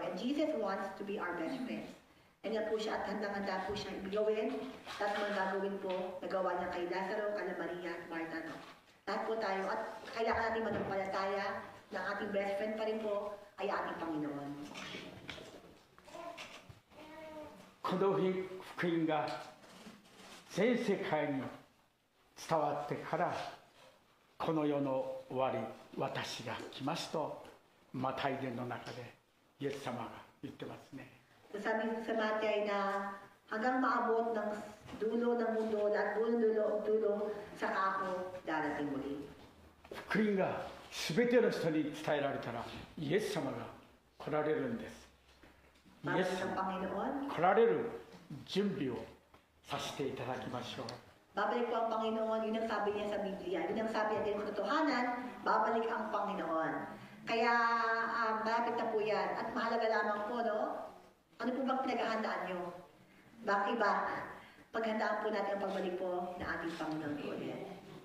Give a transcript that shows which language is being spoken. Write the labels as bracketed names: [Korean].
[English] And Jesus wants to be our best friends. [Filipino] Nandiyan po siya at handang-handa po siya gawin, lahat mga gagawin po, nagawa niya kay Lazaro, kay Maria at Marta, no. Lahat po tayo, at kailangan natin manampalataya na ating best friend pa rin po ay ating Panginoon. [Japanese] この福音が全世界に伝わってからこの世の終わり、私が来ますとマタイ伝の中でイエス様が言ってますね。 [Filipino] Sabi sa Matay na hanggang maabot ng dulo ng mundo at dulo sa ako darating muli. [Japanese] 福音が全ての人に伝えられたらイエス様が来られるんです。イエス様が来られる準備をさせていただきましょう。 [Filipino] Babalik po ang Panginoon, yun ang sabi niya sa Biblia. Yun ang sabi natin ng katotohanan, babalik ang Panginoon. Kaya malapit na po yan. At mahalaga lamang po, no? Ano po bang pinaghahandaan nyo? Baka iba, paghandaan po natin ang pagbalik po na ating Panginoon po ulit.